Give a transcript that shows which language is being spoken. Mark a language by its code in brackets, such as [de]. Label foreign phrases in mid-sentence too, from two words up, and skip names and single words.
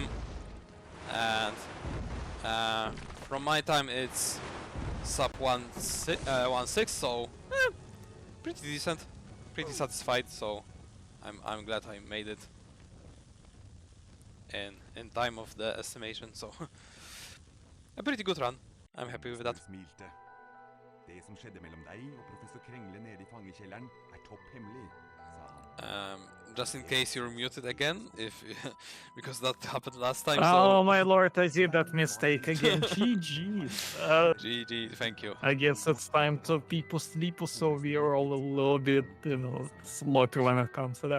[en] And from my time it's sub 1.6, so pretty decent, pretty satisfied. So I'm glad I made it in time of the estimation. So a pretty good run. I'm happy with that. [no] Smilte. Det som skjedde mellom deg og professor Krengle nede i fangekjelleren topp hemmelig, sa han. [en] Just in case you're muted again, if because that happened last time. Oh So my lord, I did that mistake again. GG. GG, thank you. I guess it's time to people sleep, so we are all a little bit, slower when it comes to that.